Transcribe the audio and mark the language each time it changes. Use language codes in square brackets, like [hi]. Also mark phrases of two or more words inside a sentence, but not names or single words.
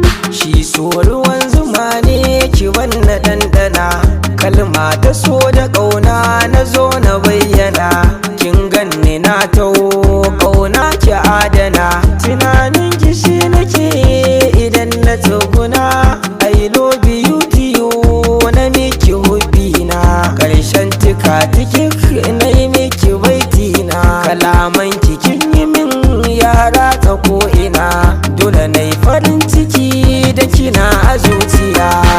[ha] Shi so ruwan zuma ne, ki wannan ɗanɗana, kalma ta so da ƙauna na zo na bayyana. Kin ganni na taho, ƙauna ki adana, tunanin ki shi nake idan na tsuguna. [en] I love you to you, [ha] na miki hubbina, ƙarshen tika tikik na yi miki baitina. Kalaman ki kin yi min yara ta ko'ina, dole na yi farin ciki da kina a zuciya.